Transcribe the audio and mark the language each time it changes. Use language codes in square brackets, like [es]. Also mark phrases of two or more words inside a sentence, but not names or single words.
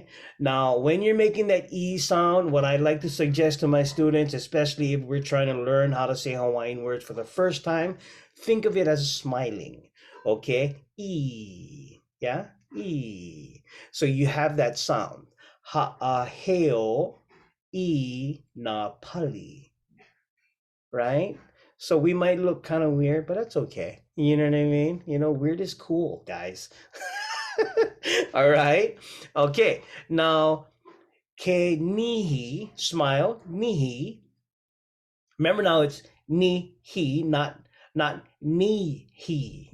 [en] Now, when you're making that E sound, what I like to suggest to my students, especially if we're trying to learn how to say Hawaiian words for the first time, think of it as smiling. Okay. E. Yeah. E. So you have that sound. [haw] Ha'aheo e na pali. [en] Right? So we might look kind of weird, but that's okay. You know what I mean? Weird is cool, guys. All right. Okay. Now, [haw] ke nihi, [en] smile, nihi. Remember now it's ni he, not ni he.